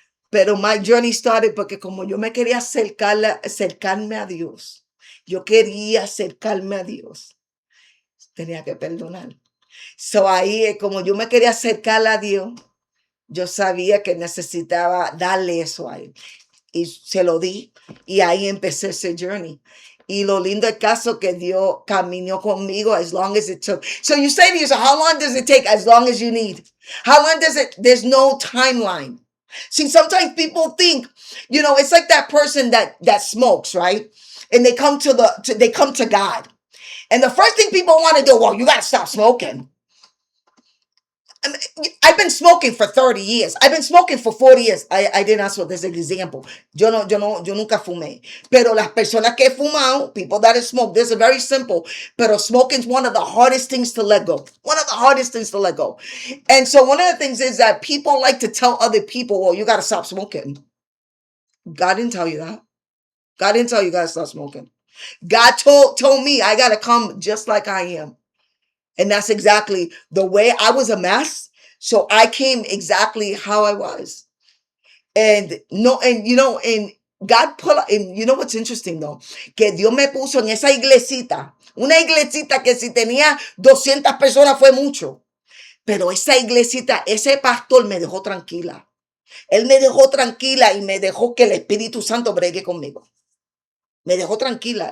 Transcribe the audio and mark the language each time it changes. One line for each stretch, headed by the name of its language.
Spanish: Pero
English: my journey
Spanish: started porque como yo me quería acercarme a Dios, yo quería acercarme a Dios, tenía que perdonar. So ahí, como yo me quería acercar a Dios, yo sabía que necesitaba darle eso a Él. Y se lo di. Y ahí empecé ese journey. Y lo lindo del caso que Dios caminó conmigo
English: as long as it took. So you say to yourself, how long does it take? As long as you need. How long does it? There's no timeline. See, sometimes people think, it's like that person that smokes, right? And they come to God. And the first thing people want to do, well, you got to stop smoking. I've been smoking for 30 years. I've been smoking for 40 years. I didn't ask for this example.
Spanish: Yo nunca fumé. Pero las personas que he fumado,
English: people that have smoked, this is very simple. Pero smoking is one of the hardest things to let go. One of the hardest things to let go. And so one of the things is that people like to tell other people, well, you got to stop smoking. God didn't tell you that. God didn't tell you got to stop smoking. God told me I got to come just like I am. And that's exactly the way I was a mess. So I came exactly how I was. And no, and you know, and God put, and you know what's interesting though,
Spanish: que Dios me puso en esa iglesita, una iglesita que si tenía 200 personas fue mucho, pero esa iglesita, ese pastor me dejó tranquila. Él me dejó tranquila y me dejó que el Espíritu Santo bregue conmigo. Me dejó tranquila.